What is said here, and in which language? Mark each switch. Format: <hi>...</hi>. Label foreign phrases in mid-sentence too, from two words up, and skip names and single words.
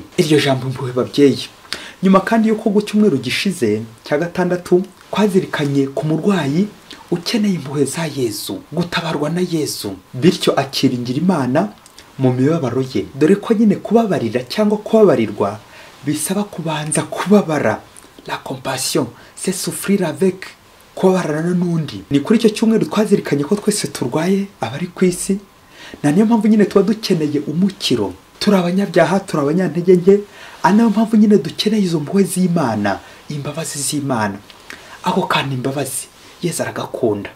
<rw>Iryo jambo impuhwe babyeyi. Nyuma kandi yuko ku cyumweru gishize cya gatandatu twazirikanye ku murwayi ukeneye impuhwe za Yesu, gutabarwa na Yesu, bityo akiringira Imana mu mibabaro ye. Dore ko nyine kubabarira cyangwa kubabarirwa bisaba kubanza kubabara.</rw> <fr>La compassion, c'est souffrir avec,</fr> <rw>kubabarana n'undi. Ni kuri icyo cyumweru twazirikanye ko twese turwaye abari ku isi, na niyo mpamvu nyine tuba dukeneye umukiro. Turi abanyabyaha, turi abanyantege nke, ari nayo mpamvu nyine dukeneye izo mpuhwe z'Imana, imbabazi z'Imana. Ako kandi imbabazi Yesu aragakunda.</rw>